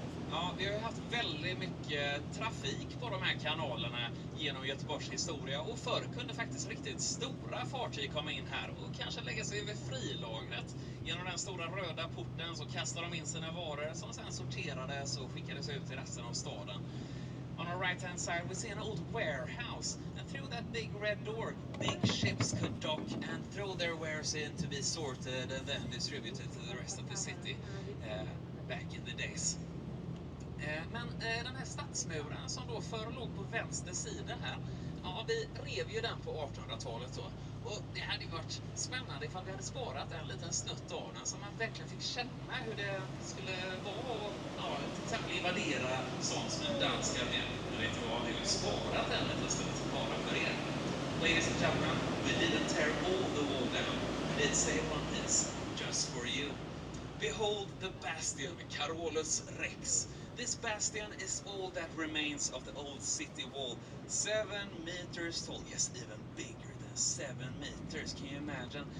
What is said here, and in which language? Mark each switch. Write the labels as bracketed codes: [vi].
[sv] Ja, vi har ju haft väldigt mycket trafik på de här kanalerna genom Göteborgs historia, och förr kunde faktiskt riktigt stora fartyg komma in här och kanske lägga sig över frilagret. Genom den stora röda porten så kastade de in sina varor som sen sorterades och skickades ut till resten av staden. [en] On our right hand side we see an old warehouse, and through that big red door big ships could dock and throw their wares in to be sorted and then distributed to the rest of the city back in the days. [sv] Men den här stadsmuren som då förr låg på vänster sida här, ja, vi rev ju den på 1800-talet då. Och det hade ju varit spännande ifall vi hade sparat en liten snutt av den så man verkligen fick känna hur det skulle vara och till exempel invadera sånt som en dansk armé. Men vet du vad, vi har ju sparat en liten snutt bara för er. [en] Ladies and gentlemen, we didn't tear all the wall down. We did save one piece just for you. Behold the bastion, Carolus Rex. This bastion is all that remains of the old city wall, 7 meters tall. Yes, even bigger than 7 meters. Can you imagine?